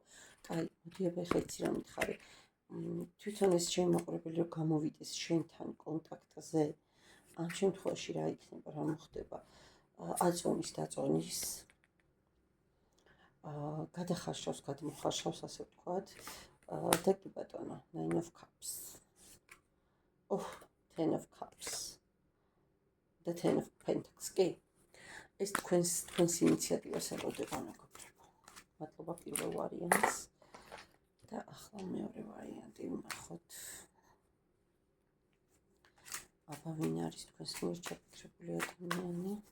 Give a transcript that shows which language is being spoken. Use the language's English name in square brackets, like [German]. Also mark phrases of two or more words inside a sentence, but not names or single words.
[Georgian] კაი, მოდი აბა ეხლა იცი რა მითხარი, თვითონ ეს ჩემი მაყურებელი რომ გამოვიდეს შენთან კონტაქტზე, ამ შემთხვევაში რა იქნება, რა მოხდება? აწონის დაწონის, გადახარშავს, გადმოხარშავს, ასე ვთქვათ, და კი ბატონო, [English] Nine of Cups. Ten of Cups. და Ten of Pentacles. [Georgian] კი. ეს თქვენს ინიციატივას ელოდება, მეგობრებო. მადლობა პირველ ვარიანტს. და ახლა მეორე ვარიანტი ვნახოთ. აბა ვინ არის თქვენს მიერ ჩაფიქრებული ადამიანი?